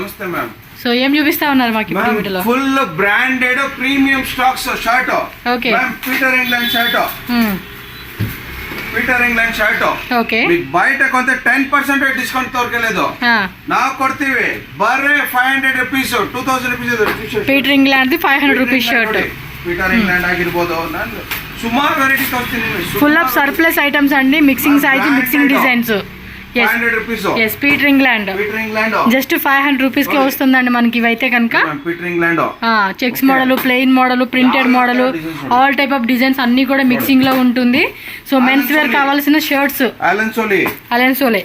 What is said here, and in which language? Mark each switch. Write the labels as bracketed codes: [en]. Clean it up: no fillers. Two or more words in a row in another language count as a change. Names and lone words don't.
[te] నమస్తే మ్యామ్. సో ఏం చూపిస్తా ఉన్నారు మాకు ఇప్పుడు వీడియోలో? [en] full branded premium stocks shirt. ఓకే. Ma'am Peter England shirt. Peter England shirt. ఓకే. [te] మీకు బయట కొంత 10% డిస్కౌంట్ దొరకలేదు, [kn] ನಾವು ಕೊಡ್ತೀವಿ. ಬರ್ರೆ 500 rupees 2000 rupees ಪೀಟರ್ ಇಂಗ್ಲೆಂಡ್ 500 rupees ಶರ್ಟ್. పీటర్ ఇంగ్లాండ్ ಆಗಿರಬಹುದು. ನಾನು ಸುಮಾರು ವೆರೈಟಿ ತೋರಿಸ್ತೀನಿ. [en] full of surplus items అండి, mixing size, mixing designs. 500 rupees. [te] yes పీటర్ ఇంగ్లాండ్ జస్ట్ 500 rupees కి వస్తుందండి మనకి ఇవైతే కనుక. పీటర్ ఇంగ్లాండ్ [en] checks model, plain model, printed model, all type of designs [te] అన్ని కూడా మిక్సింగ్ లో ఉంటుంది. సో [en] mens wear [te] కావాల్సిన షర్ట్స్ అలెన్ సోలే.